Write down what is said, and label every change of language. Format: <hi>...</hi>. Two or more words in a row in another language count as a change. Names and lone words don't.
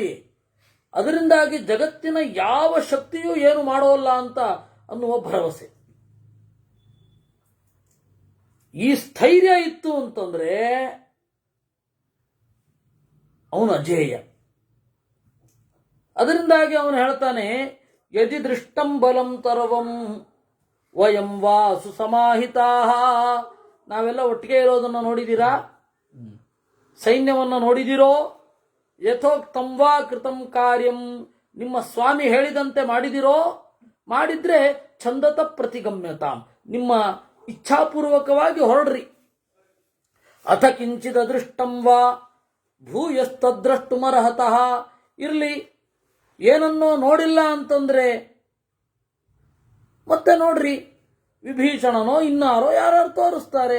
<kn>ಅದರಿಂದಾಗಿ ಜಗತ್ತಿನ ಯಾವ ಶಕ್ತಿಯೂ ಏನು ಮಾಡೋಲ್ಲ ಅಂತ ಅನ್ನುವ ಭರವಸೆ. ಈ ಸ್ಥೈರ್ಯ ಇತ್ತು ಅಂತಂದ್ರೆ ಅವನು ಅಜೇಯ. ಅದರಿಂದಾಗಿ ಅವನು ಹೇಳ್ತಾನೆ,</kn> <sa>ಯದಿ ದೃಷ್ಟಂ ಬಲಂ ತರವಂ ವಯಂ ವಾ ಸುಸಮಾಹಿತಾ.</sa> <kn>ನಾವೆಲ್ಲ ಒಟ್ಟಿಗೆ ಇರೋದನ್ನು ನೋಡಿದ್ದೀರಾ? ಸೈನ್ಯವನ್ನು ನೋಡಿದಿರೋ?</kn> <sa>ಯಥೋಕ್ತಂ ವಾ ಕೃತಂ ಕಾರ್ಯಂ.</sa> <kn>ನಿಮ್ಮ ಸ್ವಾಮಿ ಹೇಳಿದಂತೆ ಮಾಡಿದಿರೋ?</kn> <sa>ಮಾಡಿದ್ರೆ ಛಂದತ ಪ್ರತಿಗಮ್ಯತಾಂ.</sa> <kn>ನಿಮ್ಮ ಇಚ್ಛಾಪೂರ್ವಕವಾಗಿ ಹೊರಡ್ರಿ.</kn> <sa>ಅಥ ಕಿಂಚಿದ ದೃಷ್ಟಂ ವಾ ಭೂಯಸ್ತದ್ರಷ್ಟುಮರ್ಹತಃ.</sa> <kn>ಇರ್ಲಿ, ಏನನ್ನೋ ನೋಡಿಲ್ಲ ಅಂತಂದ್ರೆ ಮತ್ತೆ ನೋಡ್ರಿ, ವಿಭೀಷಣನೋ ಇನ್ನಾರೋ ಯಾರು ತೋರಿಸ್ತಾರೆ.</kn>